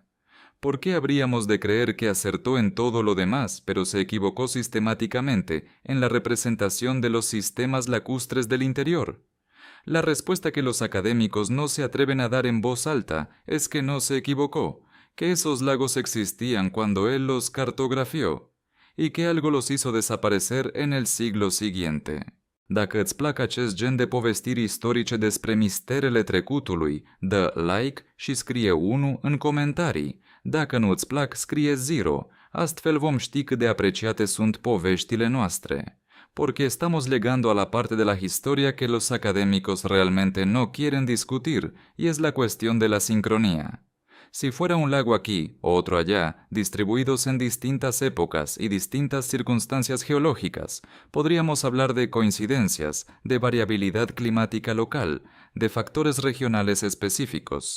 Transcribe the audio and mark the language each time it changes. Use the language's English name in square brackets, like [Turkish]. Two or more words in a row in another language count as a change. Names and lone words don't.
[Spanish] ¿Por qué habríamos de creer que acertó en todo lo demás, pero se equivocó sistemáticamente en la representación de los sistemas lacustres del interior? La respuesta que los académicos no se atreven a dar en voz alta es que no se equivocó, que esos lagos existían cuando él los cartografió. y que algo los hizo desaparecer în el siglo siguiente. [Romanian] Dacă îți plac acest gen de povestiri istorice despre misterele trecutului, dă like și scrie 1 în comentarii. Dacă nu îți plac, scrie 0. Astfel vom ști cât de apreciate sunt poveștile noastre. [Spanish] Porque estamos llegando a la parte de la historia que los académicos realmente no quieren discutir, y es la cuestión de la sincronía. Si fuera un lago aquí, otro allá, distribuidos en distintas épocas y distintas circunstancias geológicas, podríamos hablar de coincidencias, de variabilidad climática local, de factores regionales específicos.